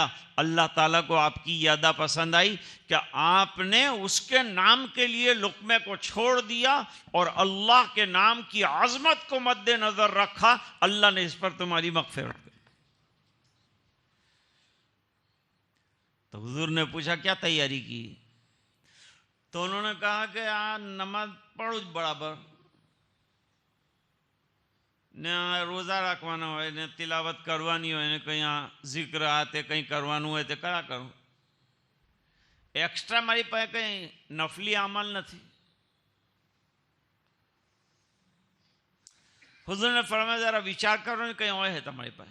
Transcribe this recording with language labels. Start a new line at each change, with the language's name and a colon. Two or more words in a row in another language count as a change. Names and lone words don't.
Urdu: اللہ تعالیٰ کو آپ کی یہ ادا پسند آئی کہ آپ نے اس کے نام کے لیے لقمے کو چھوڑ دیا اور اللہ کے نام کی عظمت کو مد نظر رکھا. اللہ نے اس پر تمہاری مغفرت کی. تو حضور نے پوچھا کیا تیاری کی؟ تو انہوں نے کہا کہ نماز پڑھو برابر،
Gujarati: ને રોજા રાખવાના હોય ને તિલાવત કરવાની હોય ને કંઈ ઝિક્ર હાથે કંઈ કરવાનું હોય તે કરા કરું. એક્સ્ટ્રા મારી પાસે કંઈ નફલી અમલ નથી. હુઝુરને ફરમાયા જરા વિચાર કરો ને કંઈ હોય તમારી પાસે.